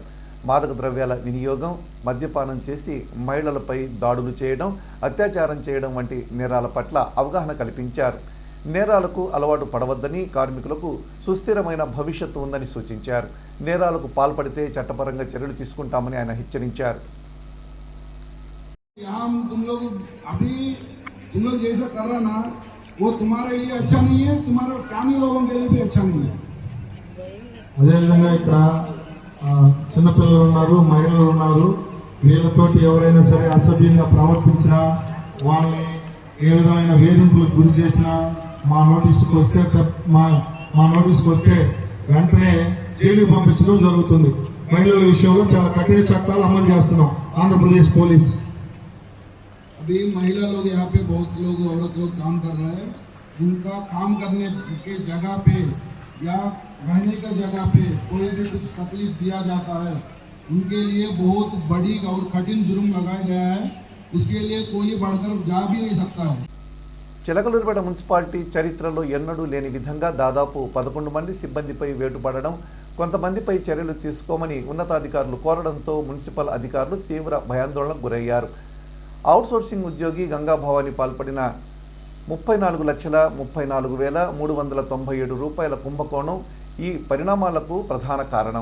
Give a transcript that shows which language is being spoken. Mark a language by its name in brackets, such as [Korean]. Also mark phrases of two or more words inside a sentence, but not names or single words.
[Telugu] మాదక ద్రవ్యాల వినియోగం, మద్యపానం చేసి మహిళలపై దాడులు చేయడం, అత్యాచారం చేయడం వంటి నేరాల పట్ల అవగాహన కల్పించారు. నేరాలకు అలవాటు పడవద్దని, కార్మికులకు సుస్థిరమైన భవిష్యత్తు ఉందని సూచించారు. నేరాలకు పాల్పడితే చట్టపరంగా చర్యలు తీసుకుంటామని ఆయన హెచ్చరించారు. [Hindi] तुम लोग जैसा कर रहा ना, वो तुम्हारे लिए अच्छा नहीं है, तुम्हारे कामी लोगों के लिए भी अच्छा नहीं है. [Telugu] అదేవిధంగా ఇక్కడ చిన్నపిల్లలు ఉన్నారు, మహిళలు ఉన్నారు. వీళ్ళతోటి ఎవరైనా సరే అసభ్యంగా ప్రవర్తించినా, వాళ్ళని ఏ విధమైన వేధింపులకు గురి చేసినా మా నోటీసుకు వస్తే వెంటనే జైలుకి పంపించడం జరుగుతుంది. మహిళల విషయంలో చాలా కఠిన చట్టాలు అమలు చేస్తున్నాం ఆంధ్రప్రదేశ్ పోలీస్. [Hindi] अभी महिला लोग यहाँ पे बहुत लोग, औरत लोग काम कर रहे हैं. उनका काम करने के जगह पे या रहने का जगह पे कोई भी कुछ तकलीफ दिया जाता है, उनके लिए बहुत बड़ी और कठिन जुर्म लगाया गया है. उसके लिए कोई बढ़कर जा भी नहीं सकता है. [Telugu] చిలకలూరిపేట మున్సిపాలిటీ చరిత్రలో ఎన్నడూ లేని విధంగా దాదాపు 11 మంది సిబ్బందిపై వేటు పడడం, కొంతమందిపై చర్యలు తీసుకోమని ఉన్నతాధికారులు కోరడంతో మున్సిపల్ అధికారులు తీవ్ర భయాందోళనకు గురయ్యారు. అవుట్సోర్సింగ్ ఉద్యోగి గంగాభవాని పాల్పడిన 34,34,397 రూపాయల కుంభకోణం ఈ పరిణామాలకు ప్రధాన కారణం.